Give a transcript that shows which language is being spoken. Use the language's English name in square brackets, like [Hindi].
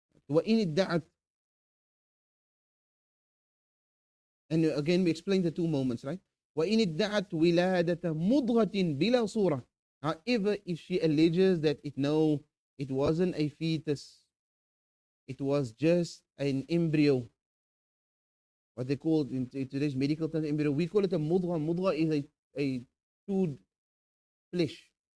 [Arabic] وإن ادعت, [English] and again we explained the 2 moments, right? [Arabic] وإن ادعت ولادة مضغة بلا صورة. [English] However, if she alleges that it wasn't a fetus, it was just an embryo, what they call in today's medical terms embryo, we call it a mudgha. Mudgha is a chewed flesh.